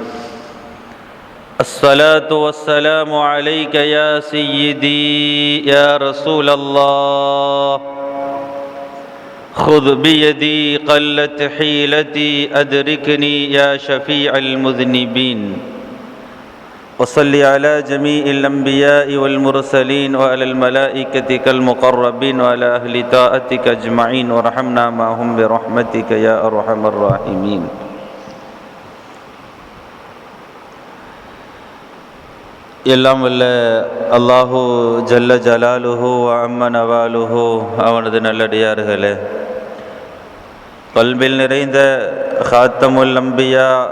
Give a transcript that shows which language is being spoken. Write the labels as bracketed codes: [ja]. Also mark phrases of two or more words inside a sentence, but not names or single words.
[ar] الصلاة والسلام عليك يا سيدي يا رسول الله، خذ بيدي قلت حيلتي أدركني يا شفيع المذنبين. وصل على جميع الأنبياء والمرسلين وعلى الملائكة المقربين وعلى أهل طاعتك أجمعين وارحمنا معهم برحمتك يا أرحم الراحمين. [ta] எல்லாம் வல்ல [ar] الله جل جلاله عم نواله [ta] அவனது நல்லடியார்களே, கல்பில் நிறைந்த [ar] خاتم الأنبياء